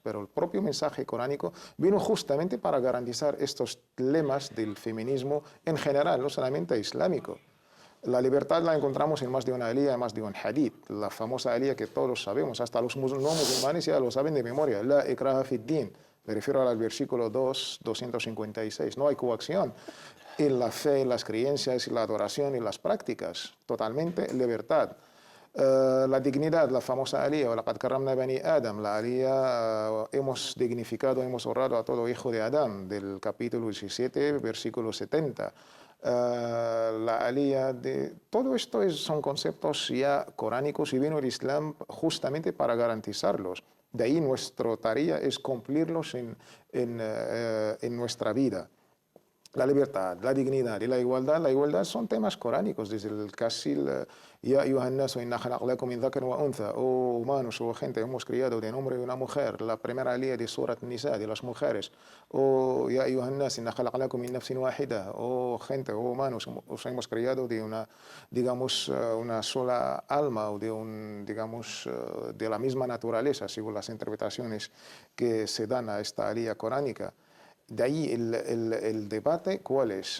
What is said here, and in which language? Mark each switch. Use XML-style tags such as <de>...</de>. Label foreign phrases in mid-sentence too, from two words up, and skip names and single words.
<es>Pero el propio mensaje coránico vino justamente para garantizar estos lemas del feminismo en general, no solamente islámico. La libertad la encontramos en más de una alía, en más de un hadith. La famosa alía que todos sabemos, hasta los no musulmanes ya lo saben de memoria.</es> <ar>لا إكراه في دين.</ar> <es>Me refiero al versículo 256. No hay coacción en la fe, en las creencias, en la adoración y las prácticas. Totalmente libertad. La dignidad, la famosa alía,</es> <ar>لقد كرمنا بني آدم,</ar> <es>la alía, hemos dignificado, hemos honrado a todo hijo de Adán, del capítulo 17, versículo 70. La alía, todo esto son conceptos ya coránicos y vino el Islam justamente para garantizarlos. De ahí nuestra tarea es cumplirlos en nuestra vida. la libertad, la dignidad y la igualdad son temas coránicos, desde el casi</es> <ar>يا أيها الناس إنا خلقناكم من ذكر وأنثى,</ar> <es>oh humanos o gente, hemos criado de un hombre y una mujer, la primera ley de Surat Nisa, de las mujeres,</es> <ar>oh يا أيها الناس إنا خلقناكم من نفس واحدة,</ar> <es>oh gente, oh humanos, os hemos criado de una, digamos, una sola alma o de un, digamos, de la misma naturaleza, según las interpretaciones que se dan a esta ley coránica. De ahí el debate, ¿cuál es?</es>